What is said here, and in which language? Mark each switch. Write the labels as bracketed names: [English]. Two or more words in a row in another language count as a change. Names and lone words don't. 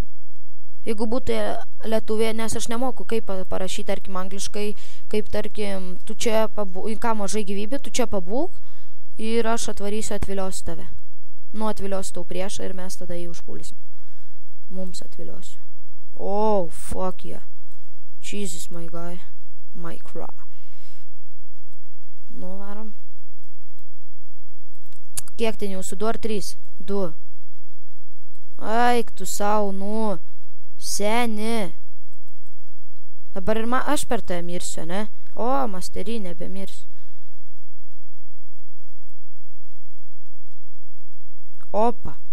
[Lithuanian] Jeigu būtų lietuvė, nes aš nemoku, kaip parašyti, tarkim, angliškai, kaip, tarkim, tu čia ką mažai gyvybė, tu čia pabūk ir aš atvarysiu, atviliosiu tave. Nu, atviliosiu tau priešą ir mes tada jį užpulsim. Mums atviliosiu. [English] Oh, fuck yeah. Jesus, my guy. My cry. [Lithuanian] Nu, varom. Kiek ten jūsų? 2 ar 3? 2. Aik tu sau, nu. Seni. Dabar ir aš per tą mirsiu, ne? O, masterį nebemirsiu. Opa.